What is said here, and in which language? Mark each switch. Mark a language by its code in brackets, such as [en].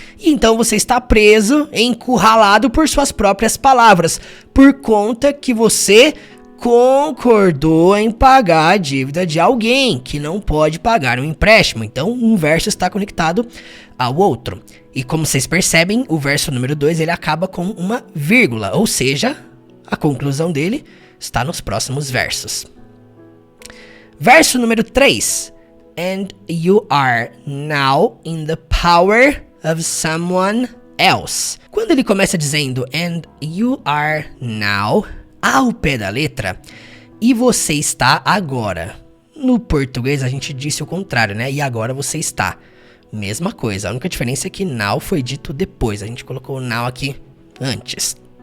[pt] E então você está preso, encurralado por suas próprias palavras, por conta que você concordou em pagar a dívida de alguém que não pode pagar um empréstimo. Então um verso está conectado ao outro. E como vocês percebem, o verso número 2 ele acaba com uma vírgula, ou seja, a conclusão dele está nos próximos versos. Verso número 3. [en] And you are now in the power of someone else. [pt] Quando ele começa dizendo [en] and you are now, [pt] ao pé da letra, e você está agora. No português a gente disse o contrário, né? E agora você está. Mesma coisa, a única diferença é que now foi dito depois. A gente colocou now aqui antes.